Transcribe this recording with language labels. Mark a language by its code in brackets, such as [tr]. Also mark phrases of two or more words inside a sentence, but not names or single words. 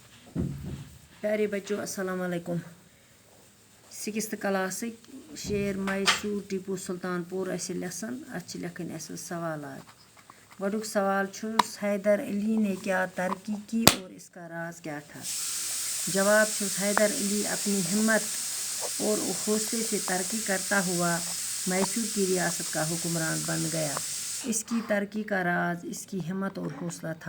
[ur] پیارے بچوں السلام علیکم. [ks] 6th کلاسٕکۍ شیر میسور ٹیپو سلطان پور اَسہِ لیسن اَتھ چھِ لیکھٕنۍ اَسہِ سوالات. گۄڈُک سوال چھُ [ur] حیدر علی نے کیا ترقی کی اور اس کا راز کیا تھا. [ks] جواب چھُس [ur] حیدر علی اپنی ہمت اور حوصلے سے ترقی کرتا ہوا میسور کی ریاست کا حکمران بن گیا. اس کی ترقی کا راز اس کی ہمت اور حوصلہ تھا.